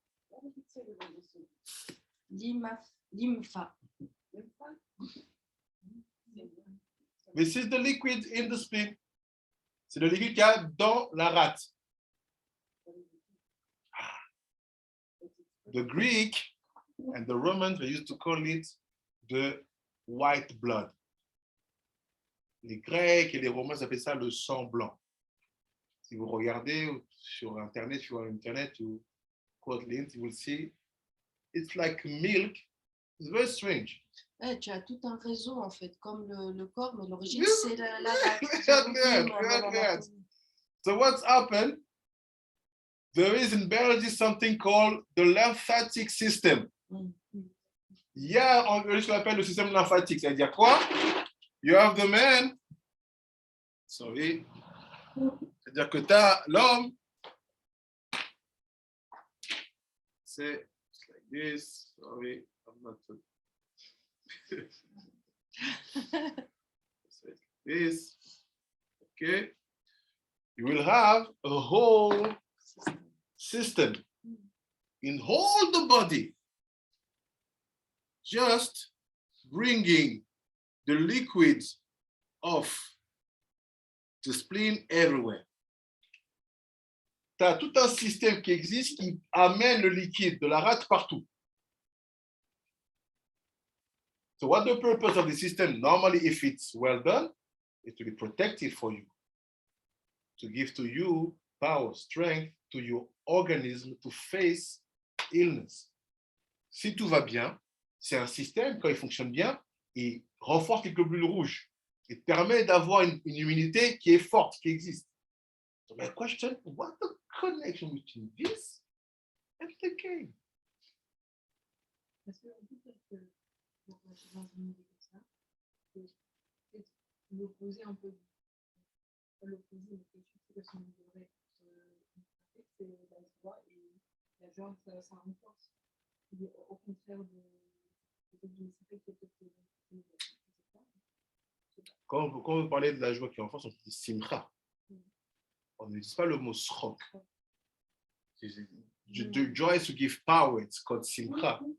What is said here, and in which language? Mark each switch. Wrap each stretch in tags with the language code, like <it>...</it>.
<en>What did it say with this?</en> <la>Lympha.</la> <en>This is the liquid in the spleen.</en> <fr>C'est le liquide qu'il y a dans la rate.</fr> <en>The Greek and the Romans, they used to call it the white blood.</en> <fr>Les Grecs et les Romains appelaient ça le sang blanc. Si vous regardez sur Internet,</fr> <en>you quote links, you will see it's like milk. It's very strange.</en> <fr>Ouais, tu as tout un réseau en fait, comme le corps, mais l'origine</fr> <en>Yes.</en> <fr>c'est la rate.</fr> <en>Good. So what's happened? There is in biology something called the lymphatic system.</en> <fr>Il y a ce qu'on appelle le système lymphatique. C'est-à-dire quoi?</fr> <en>You have the man. Sorry.</en> <fr>C'est-à-dire que tu as l'homme.</fr> <en>C'est like this. Sorry, I'm not. This. Okay. You will have a whole system in all the body, just bringing the liquids of the spleen everywhere.</en> <fr>Tu as tout un système qui existe qui amène le liquide de la rate partout.</fr> <en>So what the purpose of the system? Normally, if it's well done, it will be protective for you, to give to you power, strength, to your organism to face illness.</en> <fr>Si tout va bien, c'est un système, quand il fonctionne bien, il renforce les globules rouges. Il permet d'avoir une immunité qui est forte, qui existe.</fr> <en>So my question, what the connection between this and the game?</en> <fr>Parce qu'on peut dire que dans une idée comme ça, que peut-être l'opposé un peu, pas l'opposé, mais quelque chose que son devrait c'est la joie, et la joie, ça renforce. Au contraire de d'une série qui est peut-être négative, je sais pas. Quand vous parlez de la joie qui est en France, on dit simcha. On n'utilise pas le mot srok.</fr> <en>The joy is to give power, it's called simcha.</en>